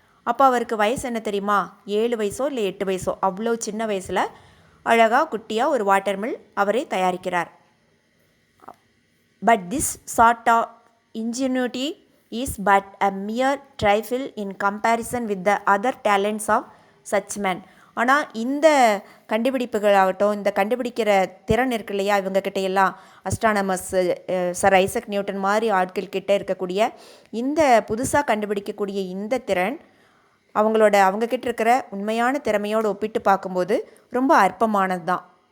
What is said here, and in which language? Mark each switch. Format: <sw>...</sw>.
<ta>அப்போ அவருக்கு வயசு என்ன தெரியுமா, 7 வயசோ இல்லை 8 வயசோ, அவ்வளோ சின்ன வயசில் அழகாக குட்டியாக ஒரு வாட்டர் மில் அவரே தயாரிக்கிறார்.</ta> <en>But this sort of ingenuity is but a mere trifle in comparison with the other talents of such men.</en> <ta>ஆனால் இந்த கண்டுபிடிப்புகளாகட்டும், இந்த கண்டுபிடிக்கிற திறன் இருக்கு இல்லையா, இவங்கக்கிட்ட எல்லாம் அஸ்ட்ரானமர்ஸ், சர் ஐசக் நியூட்டன் மாதிரி ஆட்கள் கிட்ட இருக்கக்கூடிய இந்த புதுசாக கண்டுபிடிக்கக்கூடிய இந்த திறன் அவங்கக்கிட்ட இருக்கிற உண்மையான திறமையோடு ஒப்பிட்டு பார்க்கும்போது ரொம்ப அற்பமானது தான்.</ta>